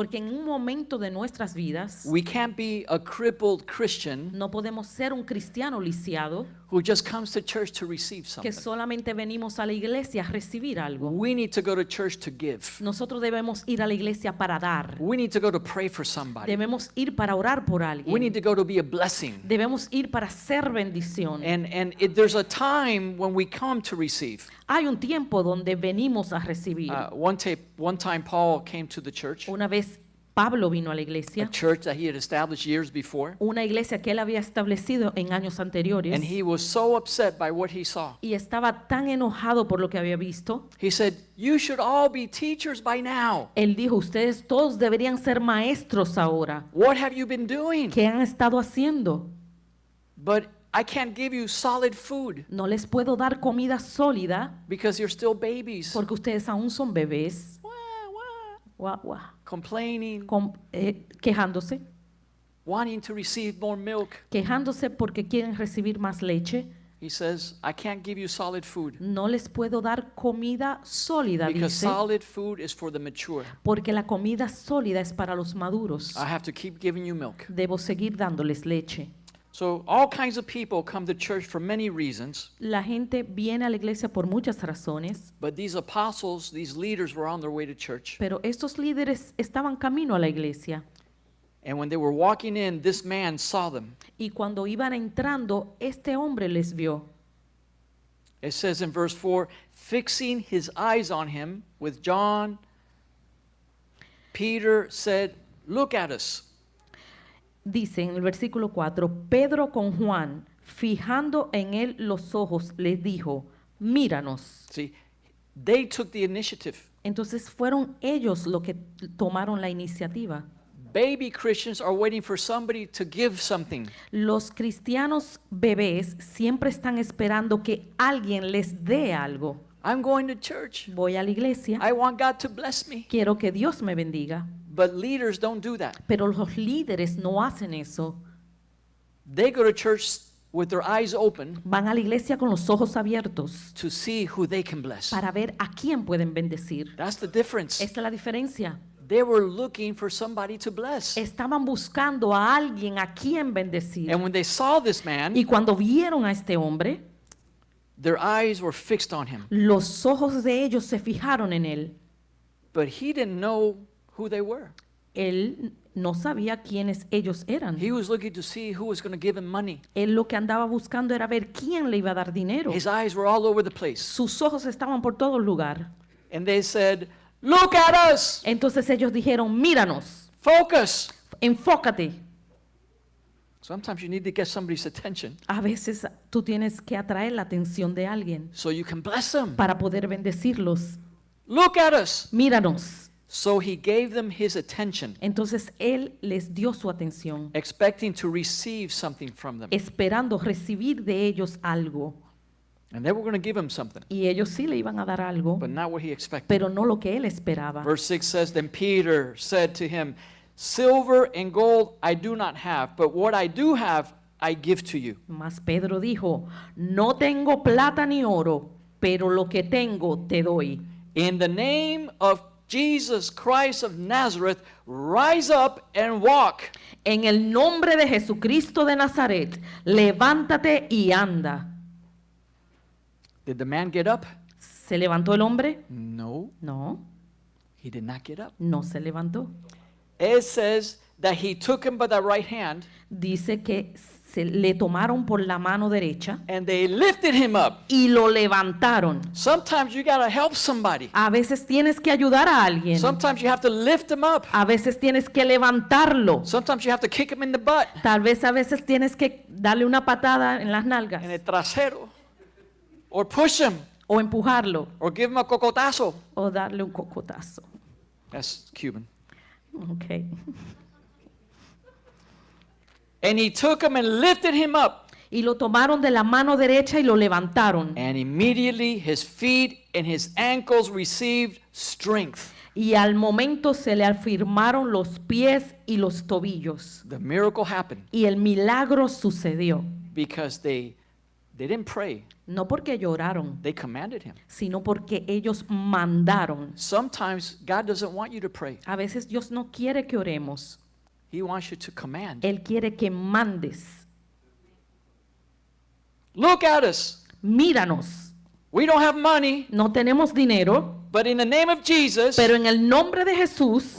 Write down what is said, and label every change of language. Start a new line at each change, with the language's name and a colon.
Spanish: Porque en un momento de nuestras vidas
English: we can't be a crippled Christian
Spanish: no podemos ser un cristiano lisiado
English: who just comes to church to receive
Spanish: que solamente venimos a la iglesia a recibir algo.
English: We need to go to church to give.
Spanish: Nosotros debemos ir a la iglesia para dar.
English: We need to go to pray for somebody.
Spanish: Debemos ir para orar por
English: We need to go to be a blessing.
Spanish: Debemos ir para ser bendición.
English: There's a time when we come to receive.
Spanish: Hay un tiempo donde venimos a recibir.
English: One time Paul came to the church,
Spanish: Una vez Pablo vino a la a iglesia,
English: church that he had established years before,
Spanish: una iglesia que él había establecido en años anteriores,
English: and he was so upset by what he saw.
Spanish: y estaba tan enojado por lo que había visto.
English: He said, you should all be teachers by now.
Spanish: Él dijo, ustedes todos deberían ser maestros ahora.
English: What have you been doing?
Spanish: ¿Qué han estado haciendo?
English: But I can't give you solid food
Spanish: No les puedo dar comida sólida
English: because you're still babies.
Spanish: porque ustedes aún son bebés. Wah, wah. Guau, guau.
English: Complaining,
Spanish: Quejándose,
English: wanting to receive more milk.
Spanish: quejándose porque quieren recibir más leche.
English: He says, I can't give you solid food
Spanish: No les puedo dar comida sólida,
English: because
Spanish: dice,
English: solid food is for the mature.
Spanish: porque la comida sólida es para los maduros.
English: I have to keep giving you milk.
Spanish: Debo seguir dándoles leche.
English: So all kinds of people come to church for many reasons,
Spanish: La gente viene a la iglesia por muchas razones,
English: but these apostles, these leaders were on their way to church.
Spanish: pero estos líderes estaban camino a la iglesia.
English: And when they were walking in, this man saw them.
Spanish: Y cuando iban entrando, este hombre les vio.
English: It says in verse 4, fixing his eyes on him with John, Peter said, look at us.
Spanish: Dice en el versículo 4, Pedro con Juan, fijando en él los ojos, les dijo, míranos.
English: See, they took the initiative.
Spanish: Entonces fueron ellos los que tomaron la iniciativa.
English: Baby Christians are waiting for somebody to give something.
Spanish: Los cristianos bebés siempre están esperando que alguien les dé algo.
English: I'm going to church.
Spanish: Voy a la iglesia,
English: I want God to bless me.
Spanish: quiero que Dios me bendiga.
English: But leaders don't do that.
Spanish: Pero los líderes no hacen eso.
English: They go to church with their eyes open
Spanish: Van a la iglesia con los ojos abiertos
English: to see who they can bless.
Spanish: para ver a quién pueden bendecir.
English: That's the difference.
Spanish: Esta es la diferencia.
English: They were looking for somebody to bless.
Spanish: Estaban buscando a alguien a quien bendecir.
English: And when they saw this man,
Spanish: Y cuando vieron a este hombre,
English: their eyes were fixed on him.
Spanish: los ojos de ellos se fijaron en él.
English: But he didn't know who they were.
Spanish: Él no sabía quiénes ellos eran.
English: He was looking to see who was going to give him money.
Spanish: Él lo que andaba buscando era ver quién le iba a dar dinero.
English: His eyes were all over the place.
Spanish: Sus ojos estaban por todo lugar.
English: And they said, look at us,
Spanish: Entonces ellos dijeron, míranos,
English: focus.
Spanish: enfócate.
English: Sometimes you need to get somebody's attention
Spanish: A veces tú tienes que atraer la atención de alguien
English: so you can bless them.
Spanish: para poder bendecirlos.
English: Look at us.
Spanish: Míranos.
English: So he gave them his attention,
Spanish: Entonces él les dio su atención,
English: expecting to receive something from them.
Spanish: esperando recibir de ellos algo.
English: And they were going to give him something,
Spanish: Y ellos sí le iban a dar algo,
English: but not what he expected.
Spanish: pero no lo que él esperaba.
English: Verse 6 says, Then Peter said to him, Silver and gold I do not have, but what I do have I give to you.
Spanish: Mas Pedro dijo, no tengo plata ni oro, pero lo que tengo te doy.
English: In the name of Jesus Christ of Nazareth, rise up and walk.
Spanish: En el nombre de Jesucristo de Nazaret, levántate y anda.
English: Did the man get up?
Spanish: ¿Se levantó el hombre?
English: No,
Spanish: No,
English: he did not get up.
Spanish: no se levantó.
English: It says that he took him by the right hand
Spanish: Dice que se le tomaron por la mano derecha
English: and they lifted him up.
Spanish: y lo levantaron.
English: Sometimes you got to help somebody.
Spanish: A veces tienes que ayudar a alguien.
English: Sometimes you have to lift them up.
Spanish: A veces tienes que levantarlo.
English: Sometimes you have to kick him in the butt,
Spanish: Tal vez a veces tienes que darle una patada en las nalgas en el trasero,
English: or push him,
Spanish: o empujarlo
English: or give him a cocotazo.
Spanish: o darle un cocotazo.
English: That's Cuban. Okay. And he took him and lifted him up.
Spanish: Y lo tomaron de la mano derecha y lo levantaron.
English: And immediately his feet and his ankles received strength.
Spanish: Y al momento se le afirmaron los pies y los tobillos.
English: The miracle happened
Spanish: Y el milagro sucedió.
English: because they didn't pray.
Spanish: No porque lloraron,
English: They commanded him.
Spanish: sino porque ellos mandaron.
English: Sometimes God doesn't want you to pray.
Spanish: A veces Dios no quiere que oremos.
English: He wants you to command.
Spanish: Él quiere que mandes.
English: Look at us.
Spanish: Míranos.
English: We don't have money,
Spanish: No tenemos dinero,
English: but in the name of Jesus,
Spanish: pero en el nombre de Jesús,